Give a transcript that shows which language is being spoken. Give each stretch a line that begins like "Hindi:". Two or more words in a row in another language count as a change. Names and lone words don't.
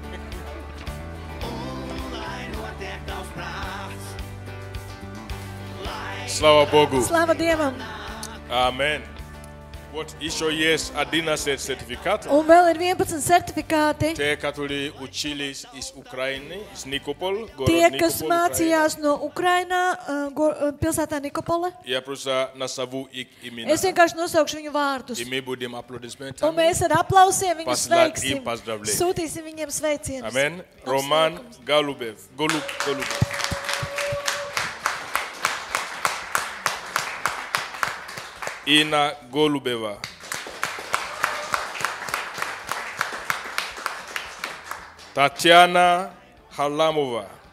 Russian: Слава Богу.
Latvian: Slava Dievam! Amen.
Russian: Вот еще есть 11 сертификатов.
Latvian: Un vēl ir 11 certifikāti.
Russian: Те, которые учились из Украины, из Никополя, город
Latvian: Tie, kas
Russian: Никополь, Украина.
Latvian: mācījās no Ukrainā, pilsētā Nikopola.
Russian: Я просто назову их имена.
Latvian: Es vienkārši nosaukšu viņu vārdus.
Russian: И мы будем аплодисментами.
Latvian: Un mēs ar aplausiem viņus
Russian: Посылать
Latvian: sveiksim.
Russian: им поздравления.
Latvian: Sūtīsim viņiem sveicienus.
Russian: Amen. Роман Голубев. Голубев. Инна Голубева. Татьяна Харламова.